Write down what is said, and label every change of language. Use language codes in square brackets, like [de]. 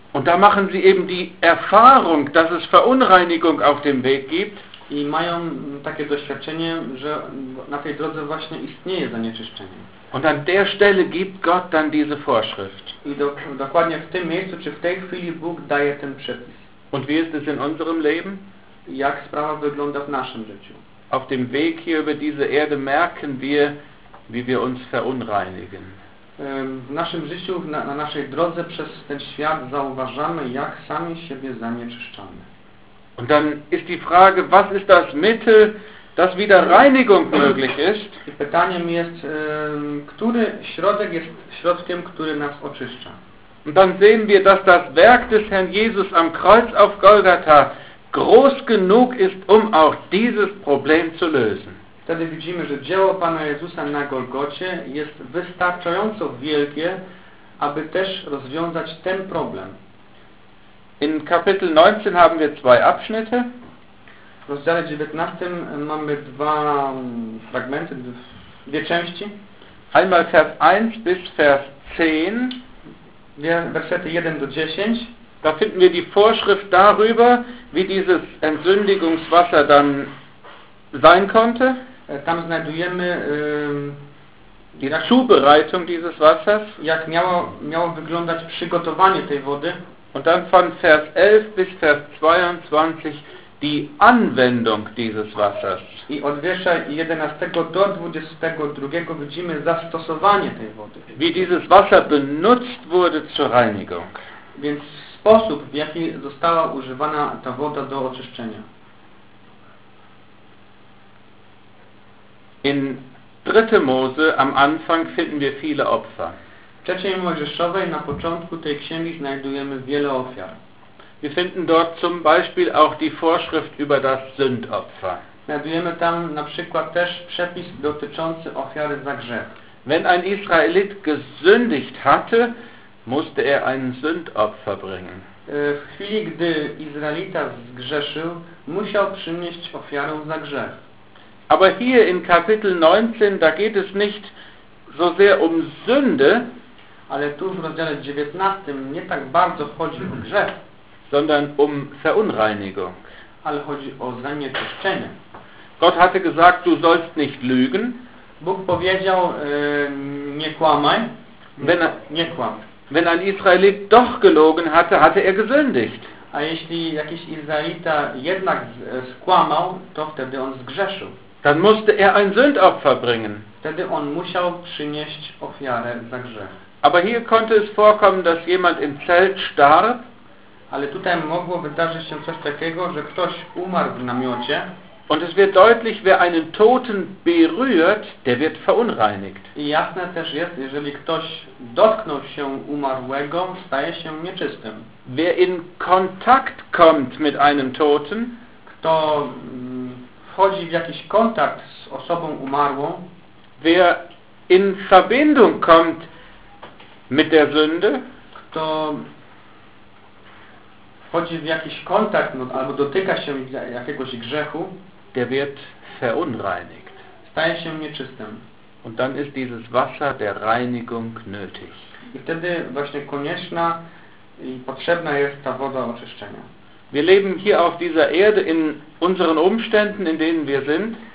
[de] Und da machen sie eben die Erfahrung, dass es Verunreinigung auf dem Weg gibt. [pl] i mają takie doświadczenie, że na tej drodze właśnie istnieje zanieczyszczenie. [de] Und an der Stelle gibt Gott dann diese Vorschrift. [pl] I dokładnie w tym miejscu, czy w tej chwili Bóg daje ten przepis. [de] Und wie ist es in unserem Leben? [pl] Jak sprawa wygląda w naszym życiu? [de] Auf dem Weg hier über diese Erde merken wir, wie wir uns verunreinigen. [pl] W naszym życiu, na naszej drodze przez ten świat zauważamy, jak sami siebie zanieczyszczamy. [de] Und dann ist die Frage, was ist das Mittel, dass wieder Reinigung möglich ist? [pl] I pytaniem jest, który środek jest środkiem, który nas oczyszcza? [de] Und dann sehen wir, dass das Werk des Herrn Jesus am Kreuz auf Golgatha groß genug ist, um auch dieses Problem zu lösen. [pl] Wtedy widzimy, że dzieło Pana Jezusa na Golgocie jest wystarczająco wielkie, aby też rozwiązać ten problem. [de] In Kapitel 19 haben wir zwei Abschnitte. [pl] W rozdziale 19 mamy dwa fragmenty, dwie części. [de] Einmal Vers 1 bis Vers 10. [pl] Wersety 1 do 10. [de] Da finden wir die Vorschrift darüber, wie dieses Entsündigungswasser dann sein konnte. [pl] Tam znajdujemy [de] die Zubereitung dieses Wassers. [pl] Jak miało wyglądać przygotowanie tej wody. [de] Und dann von Vers 11 bis Vers 22 die Anwendung dieses Wassers. [pl] I od wiersza 11 do 22 widzimy zastosowanie tej wody. [de] Wie dieses Wasser benutzt wurde zur Reinigung. [pl] Więc sposób, w jaki została używana ta woda do oczyszczenia. [de] In 3. Mose am Anfang finden wir viele Opfer. [pl] W trzeciej Mojżeszowej na początku tej księgi znajdujemy wiele ofiar. [de] Wir finden dort zum Beispiel auch die Vorschrift über das Sündopfer. [pl] Znajdujemy tam na przykład też przepis dotyczący ofiary za grzech. [de] Wenn ein Israelit gesündigt hatte, musste er ein Sündopfer bringen. [pl] W chwili, gdy Izraelita zgrzeszył, musiał przynieść ofiarę za grzech. [de] Aber hier in Kapitel 19, da geht es nicht so sehr um Sünde, [pl] ale tu w rozdziale 19 nie tak bardzo chodzi o grzech, [de] sondern um Verunreinigung. [pl] Ale chodzi o zanieczyszczenie. [de] Gott hatte gesagt, du sollst nicht lügen. [pl] Bóg powiedział, nie kłamaj. Nie kłam. [de] Wenn ein Israelit doch gelogen hatte, hatte er gesündigt. [pl] A jeśli jakiś Izraelita jednak skłamał, to wtedy on zgrzeszył. [de] Dann musste er ein Sündopfer bringen. [pl] Wtedy on musiał przynieść ofiarę za grzech. [de] Aber hier konnte es vorkommen, dass jemand im Zelt starb. [pl] Ale tutaj mogło wydarzyć się coś takiego, że ktoś umarł w namiocie. [de] Und es wird deutlich, wer einen Toten berührt, der wird verunreinigt. [pl] I jasne też jest, jeżeli ktoś dotknął się umarłego, staje się nieczystym. [de] Wer in Kontakt kommt mit einem Toten, [pl] kto wchodzi w jakiś kontakt z osobą umarłą, [de] wer in Verbindung kommt mit der Sünde, [pl] kto wchodzi w jakiś kontakt albo dotyka się jakiegoś grzechu, [de] der wird verunreinigt. [pl] Staje się nieczystym. [de] Und dann ist dieses Wasser der Reinigung nötig. [pl] I wtedy właśnie konieczna i potrzebna jest ta woda oczyszczenia. [de] Wir leben hier auf dieser Erde in unseren Umständen, in denen wir sind.